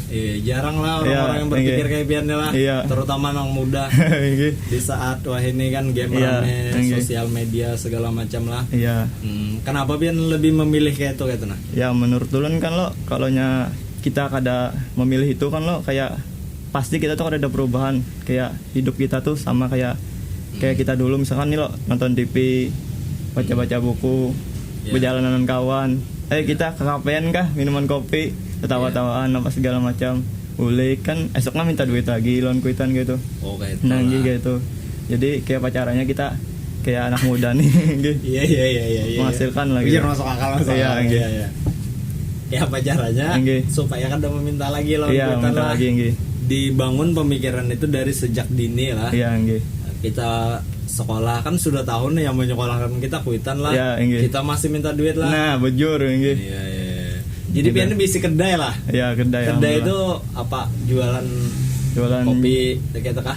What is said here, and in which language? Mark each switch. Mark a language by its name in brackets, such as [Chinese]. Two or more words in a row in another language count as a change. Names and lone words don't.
[Indonesian] Iya, jarang lah orang-orang yang berpikir kayak piannya lah. Iya. Terutama anak muda. Iya. Di saat wah ini kan game Iya, rame, iya. sosial media segala macam lah. Iya. Kenapa pian lebih memilih kayak itu nah? Ya menurut Ulun kan lo kalaunya kita kada memilih itu kan lo kayak pasti kita tuh ada perubahan kayak hidup kita tuh sama kayak kita dulu misalkan nih lo nonton TV, baca-baca buku, berjalan dengan kawan, kita ke kafean kah minuman kopi, ketawa-tawaan apa segala macam, boleh kan esoknya minta duit lagi [Banjar] loan Kuitan [Indonesian] gitu. Oh kayak itu. Nah gitu. Jadi kayak pacarannya kita kayak anak muda nih gitu. Iya. Menghasilkan lagi. Biar masuk akal. Iya. Ya pacarannya supaya kan udah meminta lagi loan Kuitan Kuitan lah. Lagi, dibangun pemikiran itu dari sejak dini lah. Iya, kita sekolah kan sudah tahu nih yang menyekolahkan kita Kuitan lah. Ya, kita masih minta duit lah. Nah, bujur Iya. Jadi pian bisa kedai lah. Iya, kedai. Kedai itu apa? Jualan kopi kayak kah?